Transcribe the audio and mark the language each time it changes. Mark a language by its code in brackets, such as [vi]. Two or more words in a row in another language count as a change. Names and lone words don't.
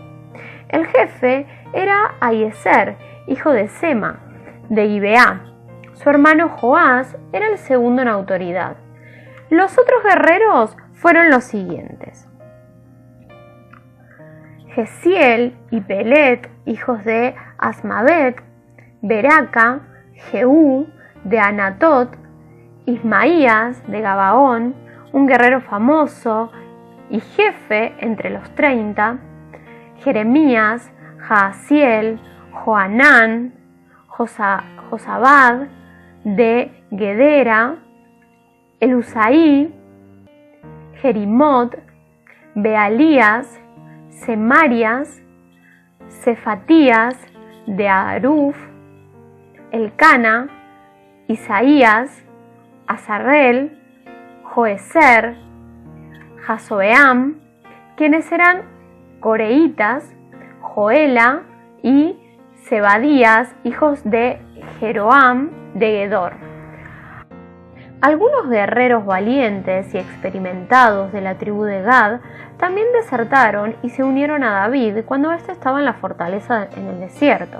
[es] El jefe era Ahiezer, hijo de Sema, de Gibeá. Su hermano Joás era el segundo en autoridad. Los otros guerreros fueron los siguientes: Gesiel y Pelet, hijos de Asmavet, Beraca, Jehú, de Anatot, Ismaías, de Gabaón, un guerrero famoso y jefe entre los 30, Jeremías, Jaasiel, Joanán, Josabad, de Gedera, Elusaí, Jerimot, Bealías, Semarias, Cefatías, de Aruf, Elcana, Isaías, Azarrel, Joezer, Jasobeam, quienes eran coreitas, Joela y Zebadías, hijos de Jeroam de Gedor. Algunos guerreros valientes y experimentados de la tribu de Gad también desertaron y se unieron a David cuando éste estaba en la fortaleza en el desierto.